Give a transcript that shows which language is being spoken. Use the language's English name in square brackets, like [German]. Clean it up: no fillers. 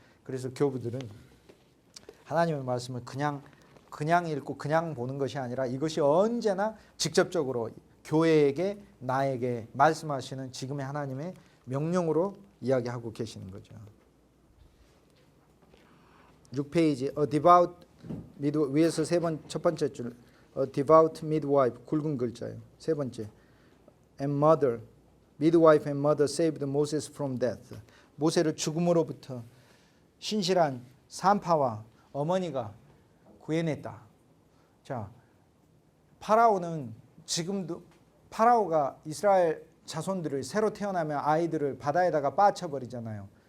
[Korean] 그래서 교부들은 하나님의 말씀을 그냥 읽고 그냥 보는 것이 아니라 이것이 언제나 직접적으로 교회에게 나에게 말씀하시는 지금의 하나님의 명령으로 이야기하고 계시는 거죠. 6페이지 [English] A devout midwife [Korean] 위에서 첫 번째 줄 A devout midwife 굵은 글자예요. 세 번째 [English] and mother midwife and mother saved Moses from death. [Korean] 모세를 죽음으로부터 신실한 산파와 어머니가 구해냈다. 자, 파라오는 지금도 파라오가 이스라엘 자손들을 새로 태어나면 아이들을 바다에다가 빠쳐버리잖아요.